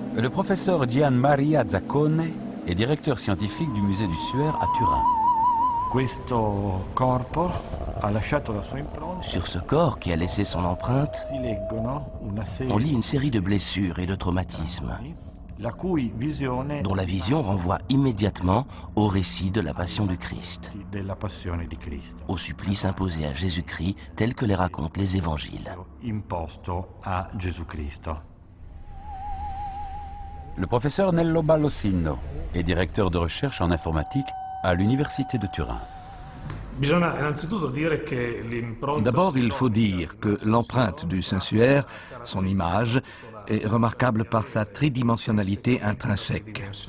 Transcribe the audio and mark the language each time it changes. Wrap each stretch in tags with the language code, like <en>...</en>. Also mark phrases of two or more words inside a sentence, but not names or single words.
<fr>Le professeur Gian Maria Zaccone est directeur scientifique du musée du Suaire à Turin.</fr> <it>Questo corpo ha lasciato la sua impronta.</it> <fr>Sur ce corps qui a laissé son empreinte,</fr> <it>Si leggono una serie</it> <fr>on lit une série de blessures et de traumatismes,</fr> <it>la cui visione</it> <fr>dont la vision renvoie immédiatement au récit de la Passion du Christ,</fr> <it>della passione di Cristo,</it> <fr>au supplice imposé à Jésus-Christ tel que les racontent les évangiles.</fr> <it>imposto a Gesù Cristo.</it> <fr>Le professeur Nello Ballosino est directeur de recherche en informatique à l'université de Turin. D'abord, il faut dire que l'empreinte du Saint-Suaire, son image, est remarquable par sa tridimensionnalité intrinsèque.</fr>